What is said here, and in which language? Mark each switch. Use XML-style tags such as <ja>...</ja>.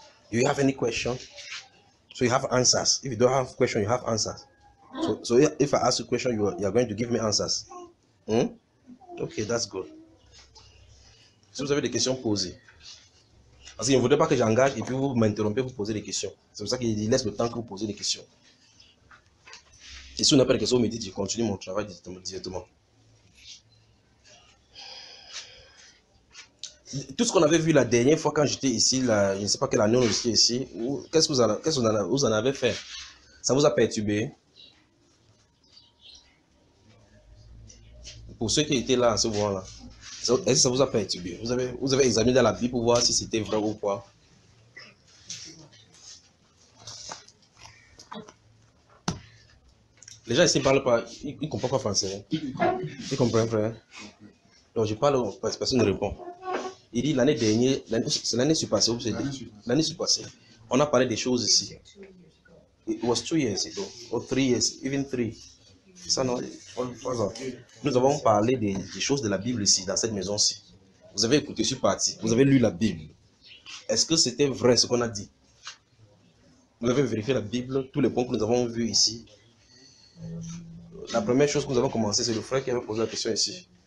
<en>Do you have any question? So you have answers. If you don't have question, you have answers. So if I ask you a question, you are going to give me answers. Okay, that's good.</en> <fr>Si vous avez des questions, posez. Parce qu'il ne voudrait pas que j'engage et puis vous m'interrompez pour poser des questions. C'est pour ça qu'il laisse le temps que vous posez des questions. Et si on n'a pas de questions, vous me dites, je continue mon travail directement. Tout ce qu'on avait vu la dernière fois quand j'étais ici, là, je ne sais pas quelle année on était ici, qu'est-ce que vous en avez fait? Ça vous a perturbé? Pour ceux qui étaient là à ce moment-là, est-ce que ça vous a perturbé? Vous avez examiné dans la Bible pour voir si c'était vrai ou pas? Les gens ici ne parlent pas, ils ne comprennent pas français. Ils comprennent, frère? Donc je parle, personne ne répond. Il dit l'année dernière, c'est l'année surpassée, l'année surpassée, on a parlé des choses ici.</fr> <en>It was 2 years ago, or 3 years, even 3.</en> <fr>Ça, non, nous avons parlé des choses de la Bible ici, dans cette maison-ci. Vous avez écouté, je suis parti. Vous avez lu la Bible. Est-ce que c'était vrai ce qu'on a dit? Vous avez vérifié la Bible, tous les points que nous avons vus ici. La première chose que nous avons commencé, c'est le frère qui avait posé la question ici.</fr>